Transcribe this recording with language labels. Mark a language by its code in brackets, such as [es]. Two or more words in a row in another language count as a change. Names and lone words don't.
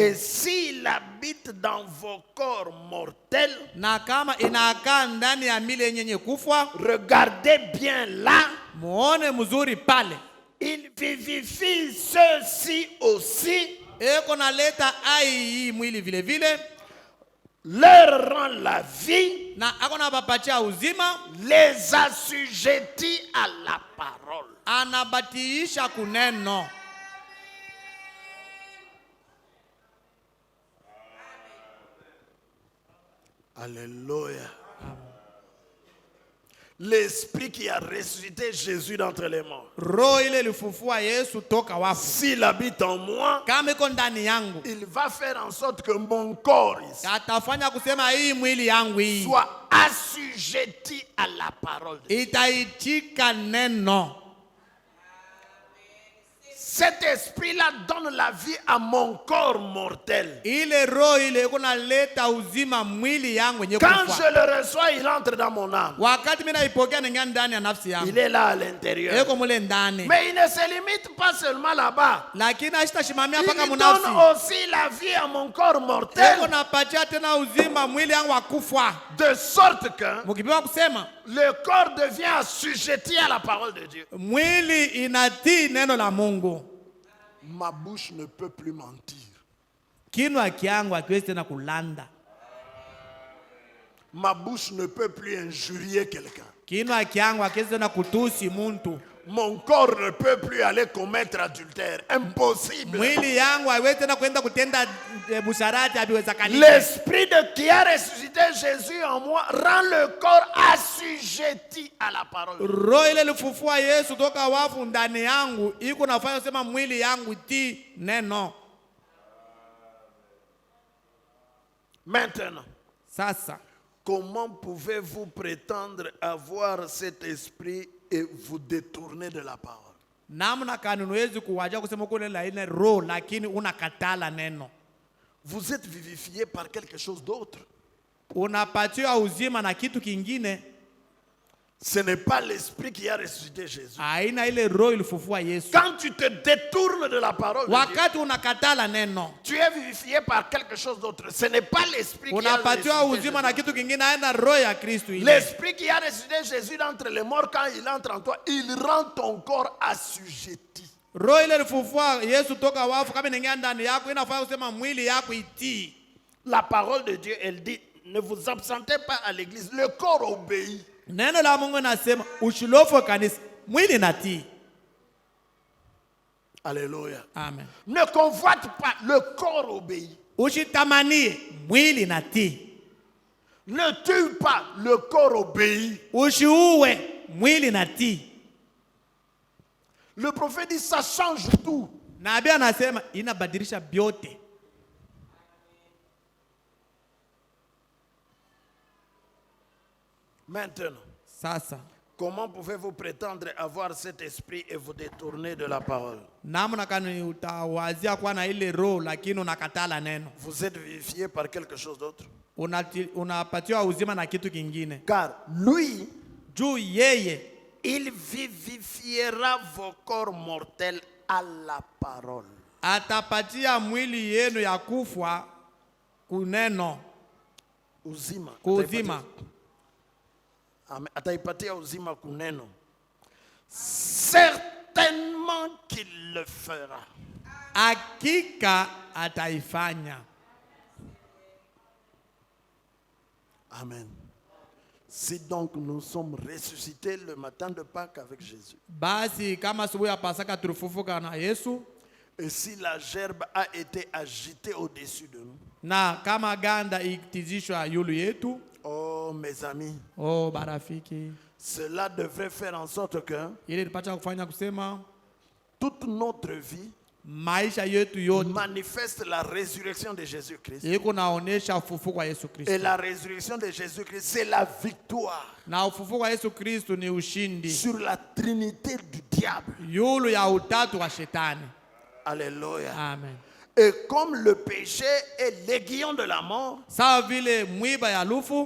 [fr] Et s'il habite dans vos corps mortels, [sw] Na kama inakaa ndani ya mili yenye kufa, [fr] regardez bien là, [sw] muone mzuri pale, [fr] il vivifie ceux-ci aussi, [sw] eko naleta ai hii mwili vile vile, [fr] leur rend la vie, [sw] na ako nabapatia uzima, [fr] les assujettit à la parole. [sw] anabatiisha kuneno. [fr] Alléluia. L'esprit qui a ressuscité Jésus d'entre les morts, [sw] Roho ile ilifufua Yesu toka wafu, [fr] s'il habite en moi, [sw] kama iko ndani yangu, [fr] il va faire en sorte que mon corps ici [sw] atafanya kusema hii mwili yangu hii [fr] soit assujetti à la parole de Dieu. [sw] Itaitika neno. [fr] Cet esprit-là donne la vie à mon corps mortel. [sw] Ile roho ile kunaleta uzima mwili yangu yenye [fr] Quand [sw] kufa. [fr] je le reçois, il entre dans mon âme. [sw] Wakati mimi naipokea ningia ndani ya nafsi yangu. [fr] Il est là à l'intérieur. [sw] Eko mule ndani. [fr] Mais il ne se limite pas seulement là-bas. [sw] Lakini ashitashimamia [fr] Il [sw] paka [fr] donne [sw] munafsi. [fr] aussi la vie à mon corps [sw] Eko [fr] mortel. [sw] napatia tena uzima mwili yangu wa kufa. [fr] De sorte que [sw] Mkipewa kusema [fr] le corps devient assujetti à la parole de Dieu. [sw] mwili inatii neno la Mungu. [fr] Ma bouche ne peut plus mentir. [sw] Kinwa kiangu hakiwezi tena kulanda. [fr] Ma bouche ne peut plus injurier quelqu'un. [sw] Kinwa kiangu hakiwezi tena kutusi muntu. [fr] Mon corps ne peut plus aller commettre adultère. Impossible. [sw] Mwili yangu haiwezi tena kwenda kutenda busharati habiwezekani. [fr] L'esprit qui a ressuscité Jésus en moi rend le corps assujetti à la parole. [sw] Roho ile ilifufua Yesu toka wafu ndani yangu iko nafanya sema mwili yangu ti neno. [fr] Maintenant, [sw] Sasa [fr] comment pouvez-vous prétendre avoir cet esprit et vous détourner de la parole? [sw] namna kanuwezi kuwaja kusema kule la ile roho lakini unakatala neno. [fr] Vous êtes vivifié par quelque chose d'autre. [sw] Unapatiwa uzima na kitu kingine. [fr] Ce n'est pas l'esprit qui a ressuscité Jésus. [sw] Aina ile roho ilifufua Yesu. [fr] Quand tu te détournes de la parole de Dieu, [sw] Wakati unakatala neno, [fr] tu es vivifié par quelque chose d'autre. Ce n'est pas l'esprit qui a [sw] unapatiwa [fr] ressuscité [sw] uzima na [fr] Jésus. [sw] kitu kingine, aina roho ya Kristo ile. [fr] L'esprit qui a ressuscité Jésus d'entre les morts, quand il entre en toi, il rend ton corps assujetti. [sw] Roho ile ilifufua Yesu toka wafu kama inaingia ndani yako inafanya kusema mwili yako itii. [fr] La parole de Dieu, elle dit, ne vous absentez pas à l'église. Le corps obéit. [sw] Neno la Mungu nasema ushilofo kanisa, mwili natii. [fr] Alléluia. Amen. Ne convoite pas, le corps obéit. [sw] Ushitamanie, mwili natii. [fr] Ne tue pas, le corps obéit. [sw] Ushiuwe, mwili natii. [fr] Le prophète dit, ça change tout. [sw] Nabii anasema inabadilisha vyote. [fr] Maintenant, [sw] Sasa [fr] comment pouvez-vous prétendre avoir cet esprit et vous détourner de la parole? [sw] namna kani utawazia kuwa na ile roho lakini unakatala neno. [fr] Vous êtes vivifié par quelque chose d'autre. [sw] Unapatiwa uzima na kitu kingine. [fr] Car lui, [sw] Juu yeye [fr] il vivifiera vos corps mortels à la parole. [sw] atapatia mwili yenu ya kufa kuneno, Uzima. kuzima. Ataipatia uzima kuneno. [fr] Certainement qu'il le fera. [sw] Hakika ataifanya. Amen. [fr] Si donc nous sommes ressuscités le matin de Pâques avec Jésus, [sw] Basi kama asubuhi ya Pasaka tulifufuka na Yesu, [fr] et si la gerbe a été agitée au-dessus de nous, [sw] na kama ganda ikitizishwa yulu yetu, [fr] oh mes amis, [sw] oh barafiki, [fr] cela devrait faire en sorte que [sw] ile ilipata kufanya kusema [fr] toute notre vie [sw] maisha yetu yote [fr] manifeste la résurrection de Jésus-Christ. [sw] iko naonesha ufufuko wa Yesu [fr] Et [sw] Kristo. [fr] la résurrection de Jésus-Christ, c'est la victoire [sw] Na ufufuko wa Yesu Kristo ni ushindi [fr] sur la trinité du diable. [sw] yulu ya utatu wa shetani. [fr] Alléluia. Amen. Et comme le péché est l'aiguillon de la mort, [sw] Sawa vile mwiba ya lufu,